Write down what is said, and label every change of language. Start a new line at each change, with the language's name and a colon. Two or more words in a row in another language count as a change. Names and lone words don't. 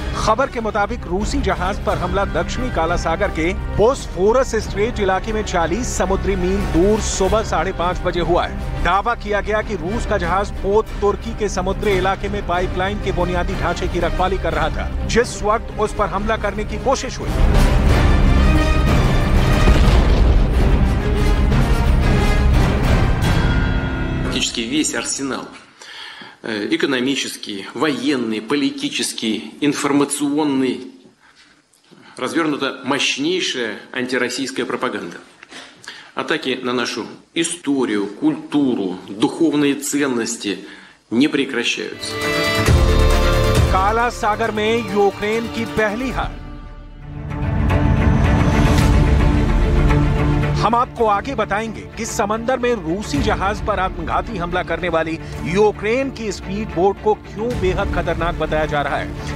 Hindi: खबर के मुताबिक रूसी जहाज पर हमला दक्षिणी काला सागर के बोस्फोरस स्ट्रेट इलाके में 40 समुद्री मील दूर सुबह 5:30 बजे हुआ है। दावा किया गया कि रूस का जहाज तुर्की के समुद्री इलाके में पाइपलाइन के बुनियादी ढांचे की रखवाली कर रहा था, जिस वक्त उस पर हमला करने की कोशिश हुई।
Russian: Практически весь арсенал экономический, военный, политический, информационный развернута мощнейшая антироссийская пропаганда. Атаки на нашу историю, культуру, духовные ценности не прекращаются.
Hindi: काला सागर में यूक्रेन की पहली हार। हम आपको आगे बताएंगे कि समंदर में रूसी जहाज पर आत्मघाती हमला करने वाली यूक्रेन की
English: speed boat
Hindi: को क्यों बेहद खतरनाक बताया जा रहा है।